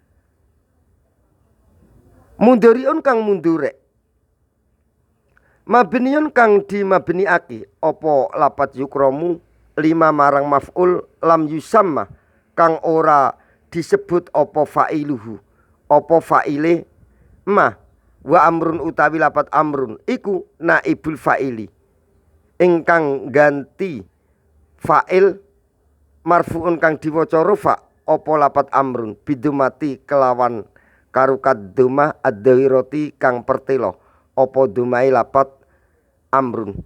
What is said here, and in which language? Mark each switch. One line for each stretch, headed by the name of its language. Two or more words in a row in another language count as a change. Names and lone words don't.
Javanese: Mundhariun kang mundure mabniun kang dimabniake apa lapat yukramu lima marang
Arabic: مفعول لم يسم
Javanese: kang ora disebut apa fa'iluhu apa fa'ile ma.
Arabic: وعمرو
Javanese: utawi lapat amrun iku
Arabic: نائب الفاعل
Javanese: ingkang ganti fa'il marfu'un kang diwaca rufa apa lapat amrun bidumati kelawan karukat
Arabic: ضمة الدائرة
Javanese: kang pertelo apa dumai lapat amrun.